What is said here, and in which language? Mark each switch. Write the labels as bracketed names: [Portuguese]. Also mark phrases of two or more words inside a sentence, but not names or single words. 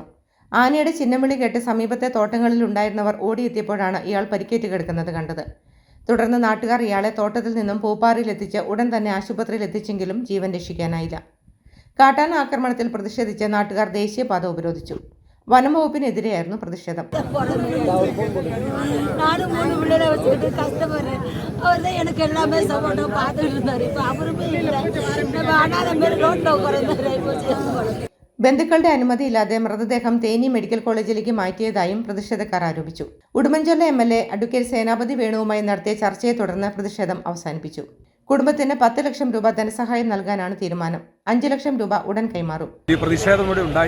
[Malayalam] ആനയുടെ ചിഹ്നവിളി കേട്ട് സമീപത്തെ തോട്ടങ്ങളിൽ ഉണ്ടായിരുന്നവർ ഓടിയെത്തിയപ്പോഴാണ് ഇയാൾ പരിക്കേറ്റ് കിടക്കുന്നത് കണ്ടത്. തുടർന്ന് നാട്ടുകാർ ഇയാളെ തോട്ടത്തിൽ നിന്നും പൂപ്പാറയിലെത്തിച്ച് ഉടൻ തന്നെ ആശുപത്രിയിൽ എത്തിച്ചെങ്കിലും ജീവൻ രക്ഷിക്കാനായില്ല. കാട്ടാന ആക്രമണത്തിൽ പ്രതിഷേധിച്ച് നാട്ടുകാർ ദേശീയപാത ഉപരോധിച്ചു. വനം വകുപ്പിനെതിരെയായിരുന്നു പ്രതിഷേധം. [Tamil] நானும் 3 பிள்ளைகளை வச்சுக்கிட்டு கஷ்டப்படுறேன். அவர் தான் எனக்கு எல்லாமே சப்போர்ட்டாக பார்த்துட்டு இருந்தார். இப்போ அவருமே இல்லை. நம்ம அனாதை மாரி ரோட்டில் உட்கார. [Malayalam] ബന്ധുക്കളുടെ അനുമതിയില്ലാതെ മൃതദേഹം തേനി മെഡിക്കൽ കോളേജിലേക്ക് മാറ്റിയതായും പ്രതിഷേധക്കാർ ആരോപിച്ചു. ഉടുമ്പൻചോല MLA അഡ്വക്കേറ്റ് സേനാപതി വേണുവുമായി നടത്തിയ ചർച്ചയെ തുടർന്ന് പ്രതിഷേധം അവസാനിപ്പിച്ചു. കുടുംബത്തിന് 10 ലക്ഷം രൂപ ധനസഹായം നൽകാനാണ് തീരുമാനം. 5 ലക്ഷം രൂപ ഉടൻ കൈമാറും. ഈ പ്രതിഷേധം ഇവിടെ ഉണ്ടായി.